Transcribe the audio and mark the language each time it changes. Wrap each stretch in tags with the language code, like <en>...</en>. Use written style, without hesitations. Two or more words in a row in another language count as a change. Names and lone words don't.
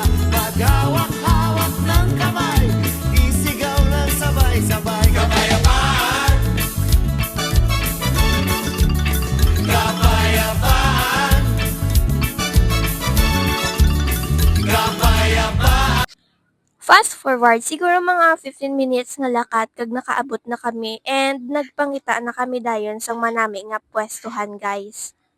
<tl>Maghawak-hawak ng kamay, isigaw ng sabay-sabay. Kapayapaan! Kapayapaan! Kapayapaan!</tl> <en>Fast forward,</en> <hil>siguro mga 15 minutes nga lakat kag nakaabot na kami and nagpangita na kami dayon sa manami nga pwestuhan guys.</hil>